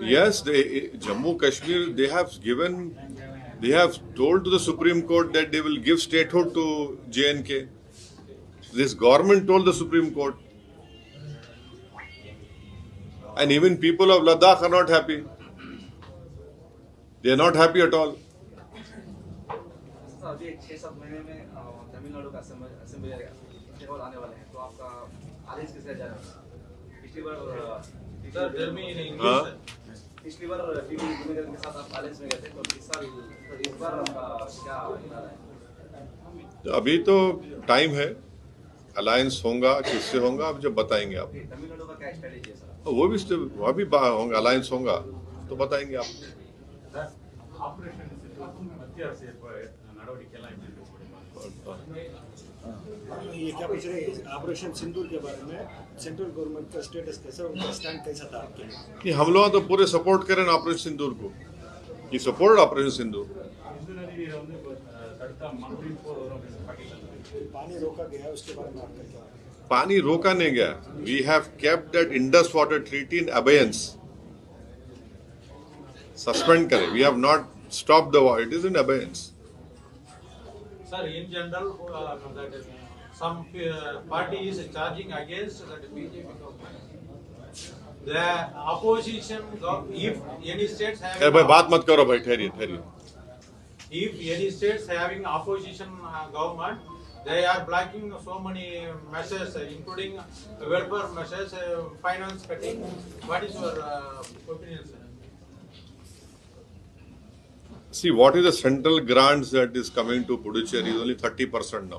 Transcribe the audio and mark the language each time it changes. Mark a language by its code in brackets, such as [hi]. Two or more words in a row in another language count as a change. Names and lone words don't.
[en] Yes, Jammu Kashmir, they have told to the Supreme Court that they will give statehood to J&K. This government told the Supreme Court. And even people of Ladakh are not happy. They are not happy at all. [hi] सर अभी 6-7 महीने में तमिलनाडु का [en] assembly level [hi] आने वाले हैं, तो आपका आदेश किसका जा रहा है? पिछली बार [en] Sir, tell me in English. [hi] हाँ? पिछली बार टीवी के साथ आप आदेश में गए थे, तो इस बार आपका क्या इरादा है? तो अभी तो टाइम है, अलायंस होगा किससे होगा अब जब बताएंगे आप। तमिलनाडु का क्या स्ट्रेटेजी है सर? वह भी होगा, अलायंस होगा तो बताएंगे आप। [ta] ஆபரேஷன் மத்திய அரசு நடவடிக்கை எல்லாம் எப்படி இருக்கு? [hi] ये क्या पूछ रहे हैं ऑपरेशन सिंदूर के बारे में, [en] central government [hi] का स्टेटस कैसा, उनका स्टैंड कैसा था आपके लिए? कि हम लोग तो पूरे सपोर्ट करें ऑपरेशन सिंदूर को, ये सपोर्ट ऑपरेशन सिंदूर। [ta] சிந்து நதியை வந்து தடுத்தா மறுபடியும் போர் வரும் அப்படின்னு பாகிஸ்தான் [hi] पानी रोका गया उसके बारे में आपका क्या? पानी रोका नहीं गया, [en] we have kept that Indus water treaty in abeyance, सस्पेंड करें, we have not stop the war, it is in abeyance. Sir, in general, that some party is charging against that BJP government. The opposition, if any states [hi] भाई [en] having, [hi] बात मत करो भाई, ठहरिए ठहरिए। [en] if any states having opposition government, they are blocking so many measures, including welfare measures, finance cutting. What is your opinion, sir? See, what is the central grants that is coming to Puducherry is only 30% now.